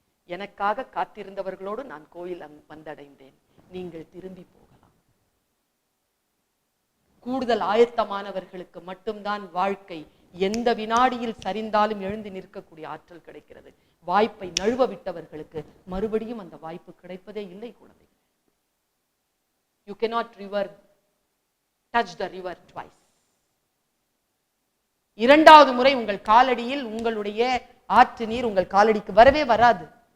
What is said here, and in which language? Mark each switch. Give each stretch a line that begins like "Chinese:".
Tamil: எனக்காக காத்திருந்தவர்களோடு நான் கோயில் வந்தடைந்தேன். நீங்கள் திரும்பி போகலாம். கூடுதல் ஆயத்தமானவர்களுக்கு மட்டும்தான் வாழ்க்கை எந்த வினாடியில் சரிந்தாலும் எழுந்து நிற்கக்கூடிய ஆற்றல் கிடைக்கிறது. வாய்ப்பை நழுவ விட்டவர்களுக்கு மறுபடியும் அந்த வாய்ப்பு கிடைப்பதே இல்லை குழந்தை.
English: You cannot touch the river twice.
Tamil: இரண்டாவது முறை உங்கள் காலடியில் உங்களுடைய ஆற்று நீர் உங்கள் காலடிக்கு வரவே வராது.